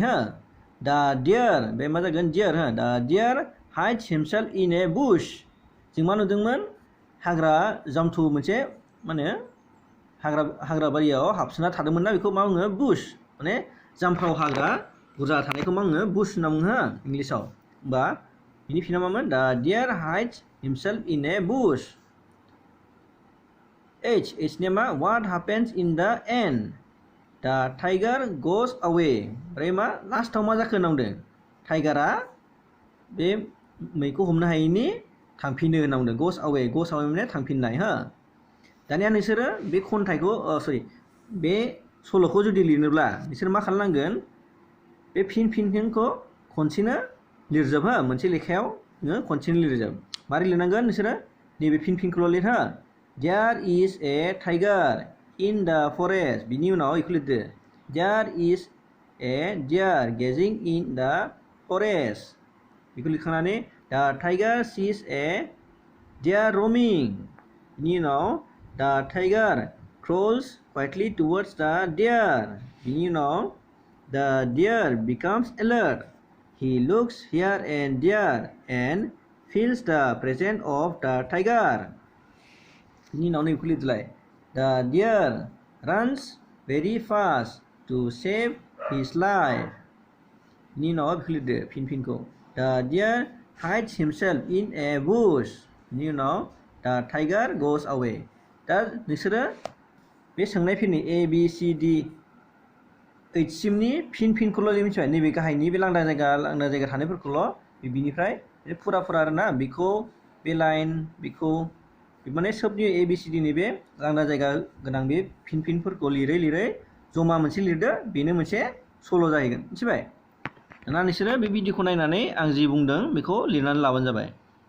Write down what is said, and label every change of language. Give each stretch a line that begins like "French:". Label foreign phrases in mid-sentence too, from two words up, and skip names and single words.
Bodo: हो
English: the deer
Bodo: बे मा जागोन deer हो
English: the deer hides himself in a bush
Bodo: जों मा नुदोंमोन हाग्रा जामथु मोनसे माने हाग्रा बारियाव हाबसोना थादोंमोन ना बेखौ मा बुङो bush माने जामफ्राव हाग्रा बुरजा थानायखौ मा बुङो bush होनना बुङो हो इंलिशाव होमबा बिनि फिना मामोन
English: the deer hides himself in a bush
Bodo: H ने मा
English: what happens in the end the tiger goes away
Bodo: ओमफ्राय मा लास्टआव मा जाखो नांदों टाइगारा बे मैखौ हमनो हायैनि थांफिनो होनना बुंदों goes away माने थांफिननाय हो दानिया नोंसोरो बे खन्थाइखौ बे सल'खौ जुदि लिरनोब्ला नोंसोर मा खालामनांगोन बे फिनखौ खनसेनो लिरजोब हो मोनसे लेखायाव नोङो खनसेनो लिरजोब मारै लिरनांगोन नोंसोरो नैबे फिनखौल' लिर हो there
English: is a tiger in the forest
Bodo: बिनि उनाव इखौ लिरदो
English: there is a deer gazing in the forest बेखौ लिरखांनानै the tiger sees a deer roaming
Bodo: बिनि उनाव
English: the tiger crawls quietly towards the deer
Bodo: बिनि उनाव
English: the deer becomes alert he looks here and there and feels the presence of the tiger
Bodo: बिनि उनाव नैखौ लिरदोलाय
English: the deer runs very fast to save his life
Bodo: बिनि उनाव बेखौ लिरदो फिनखौ
English: The deer hides himself in a bush.
Bodo: बिनि उनाव
English: the tiger goes away.
Bodo: दा नोंसोरो बे सोंनायफोरनि A B C D H सिमनि फिनखौल' मिथिबाय नैबे गाहायनि बे लांदां जायगा थानायफोरखौल' बिनिफ्राय फुरा आरोना बेखौ बे लाइन बेखौ माने सबनि A B C D नि बे लांदां जायगा गोनां बे फिनफोरखौ लिरै जमा मोनसे लिरदो बेनो मोनसे सल' जाहैगोन मिथिबाय ना नोंसोरो बे भिडिअखौ नायनानै आं जि बुंदों बेखौ लिरनानै लाबानो जाबाय